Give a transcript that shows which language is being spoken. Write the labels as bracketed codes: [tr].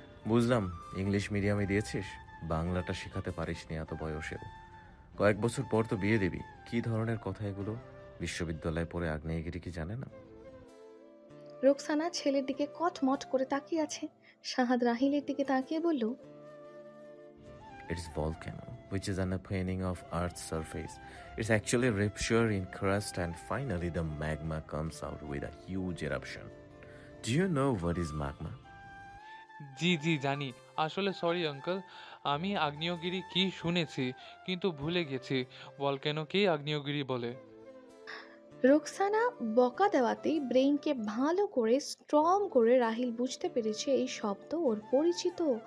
[bn] বুঝলাম ইংলিশ মিডিয়ামে দিয়েছিস, বাংলাটা শেখাতে পারিসনি এত বয়সেও। কয়েক বছর পর তো বিয়ে দিবি। কি ধরনের কথা এগুলো? বিশ্ববিদ্যালয়ে পড়ে আগ্নেয়গিরি কি জানে না? রোকসানা ছেলের দিকে কটমট করে তাকিয়ে আছে। শাহাদ রাহিলের দিকে তাকিয়ে বলল, [en] It's volcano, which is an opening of Earth's surface. It's actually a rupture in crust and finally the magma comes out with a huge eruption. Do you know what is magma? [bn] জি জি জানি। আসলে sorry uncle, আমি আগ্নেয়গিরি কি শুনেছি কিন্তু ভুলে গেছি ভলক্যানোকেই আগ্নেয়গিরি বলে। রোকসানা বকা দেওয়াতেই ব্রেইনকে ভালো করে স্ট্রং করে রাহিল বুঝতে পেরেছে এই শব্দ ওর পরিচিত।